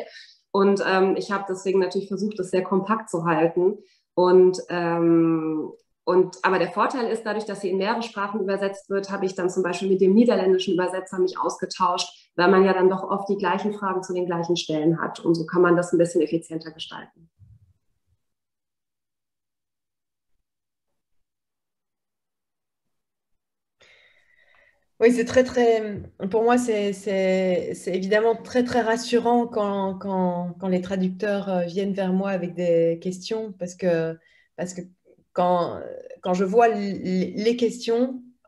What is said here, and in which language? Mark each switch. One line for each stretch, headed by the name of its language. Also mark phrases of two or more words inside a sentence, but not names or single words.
German: Und ich habe deswegen natürlich versucht, das sehr kompakt zu halten. Aber der Vorteil ist, dadurch, dass sie in mehrere Sprachen übersetzt wird, habe ich dann zum Beispiel mit dem niederländischen Übersetzer mich ausgetauscht, weil man ja dann doch oft die gleichen Fragen zu den gleichen Stellen hat. Und so kann man das ein bisschen effizienter gestalten.
French: Oui, c'est pour moi, c'est évidemment très, très rassurant quand les traducteurs viennent vers moi avec des questions parce que quand je vois les questions,